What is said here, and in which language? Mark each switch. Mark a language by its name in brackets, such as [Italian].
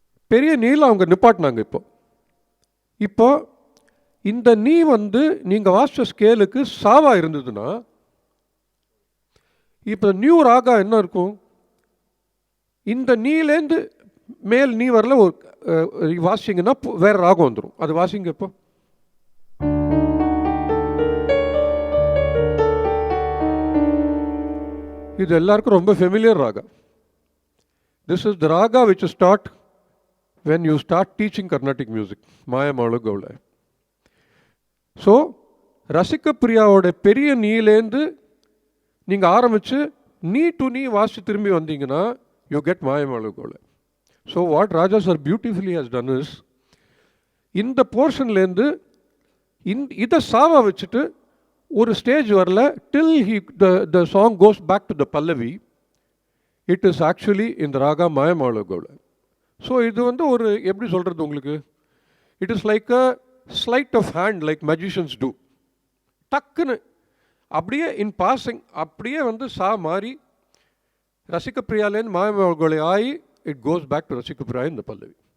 [Tamil] பெரிய நீல அவங்க நிப்பாட்டினாங்க. இப்போ இந்த நீ வந்து நீங்கள் வாசிச்ச ஸ்கேலுக்கு சாவா இருந்ததுன்னா இப்போ நியூ ராகா என்ன இருக்கும்? இந்த நீலேருந்து மேல் நீ வரல ஒரு வாசிங்கன்னா வேறு ராகம் வந்துடும். அது வாசிங்க இப்போ. இது எல்லாருக்கும் ரொம்ப familiar Raaga. [English] This is the raga which is taught when you start teaching Carnatic music, Mayamalu Gaula. [Tamil] So, ரசிக பிரியாவோட பெரிய நீலேருந்து நீங்கள் ஆரம்பித்து நீ டு நீ வாசி திரும்பி வந்தீங்கன்னா [English] you get [Tamil] மாயமாளு கோலை. [English] so what Raja sir beautifully has done is, [Tamil] இந்த போர்ஷன்லேருந்து இதை சாவா வச்சுட்டு ஒரு ஸ்டேஜ் வரல [English] till the song goes back to the Pallavi, it is actually in the raga Mayamalu Gaula. So [Tamil] இது வந்து ஒரு எப்படி சொல்கிறது உங்களுக்கு, [English] it is like a sleight of hand like magicians do. [Tamil] டக்குன்னு அப்படியே இன் பாசிங் அப்படியே வந்து சா மாறி ரசிக பிரியாலேருந்து மாயமாளு கோலை ஆகி [English] it goes back to [Tamil] ரசிக பிரியா [English] in the Pallavi.